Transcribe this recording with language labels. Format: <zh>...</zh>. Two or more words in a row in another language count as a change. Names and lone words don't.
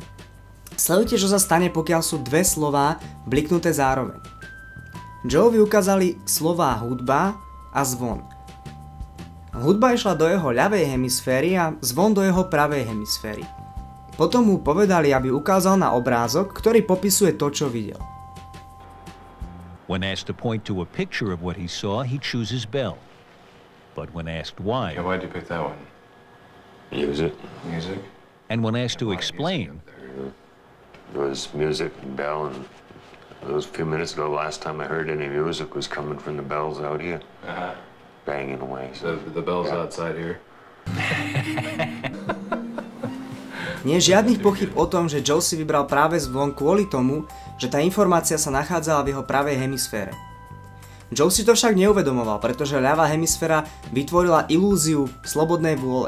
<sk>Sledujte, čo sa stane, pokiaľ sú dve slová bliknuté zároveň. Joevi ukázali slová hudba a zvon. Hudba išla do jeho ľavej hemisféry a zvon do jeho pravej hemisféry. Potom mu povedali, aby ukázal na obrázok, ktorý popisuje to, čo videl.</sk> <en>When asked to point to a picture of what he saw, he chooses bell. But when asked why... Yeah, why'd you pick that one? Music. Music? And when asked to explain... There was music and bell, and it was a few minutes ago, the last time I heard any music was coming from the bells out here. Banging away. So the bells outside here?</en> <sk>Nie je žiadnych pochyb o tom, že Joe si vybral práve zvon kvôli tomu, že tá informácia sa nachádzala v jeho pravej hemisfére. Joe si to však neuvedomoval, pretože ľavá hemisféra vytvorila ilúziu slobodnej vôle.</sk>